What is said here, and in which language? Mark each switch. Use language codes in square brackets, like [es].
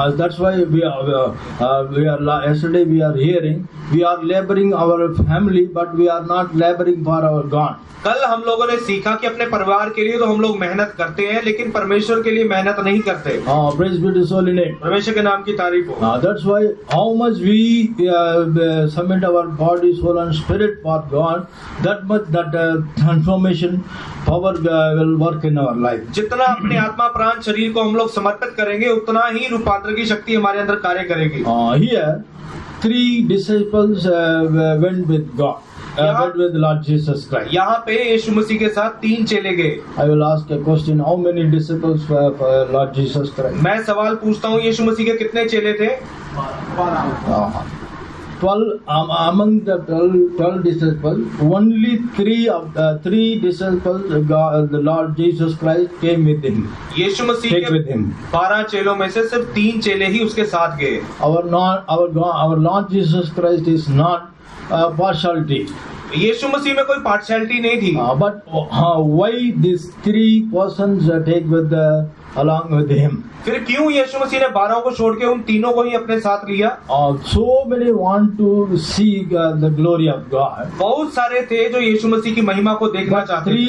[en] That's why we are yesterday we are hearing we are laboring our family, but we are not laboring for our God. [hi] कल हम लोगों ने सीखा कि अपने परिवार के लिए तो हम लोग मेहनत करते हैं लेकिन परमेश्वर के लिए मेहनत नहीं करते। [en] Praise be to His holy name. [hi] परमेश्वर के नाम की तारीफ हो। [en] That's why how much we submit our body, soul and spirit for God, that much that transformation power will work in our life. [hi] जितना अपने आत्मा प्राण शरीर को हम लोग समर्पित करेंगे उतना ही रूपांतर की शक्ति हमारे अंदर कार्य करेगी। [en] Here 3 disciples went with God. Went with Lord Jesus Christ. [hi] यहाँ पे यीशु मसीह के साथ 3 चेले गए। [en] I will ask a question. How many disciples were for Lord Jesus Christ? [hi] मैं सवाल पूछता हूँ, यीशु मसीह के कितने चेले थे? [en] 12 among the 12 disciples, only 3 disciples, the Lord Jesus Christ came with him. [hi] यीशु मसीह के 12 चेलों में से सिर्फ 3 चेले ही उसके साथ गए। [en] Our Lord Jesus Christ is not partiality. [hi] यीशु मसीह में कोई पार्शियलिटी नहीं थी। [en] But why these 3 persons take along with him? [hi] फिर क्यों यीशु मसीह ने 12 को छोड़ के उन तीनों को ही अपने साथ लिया? [en] So many want to see the glory of God. [hi] बहुत सारे थे जो यीशु मसीह की महिमा को देखना चाहते थे।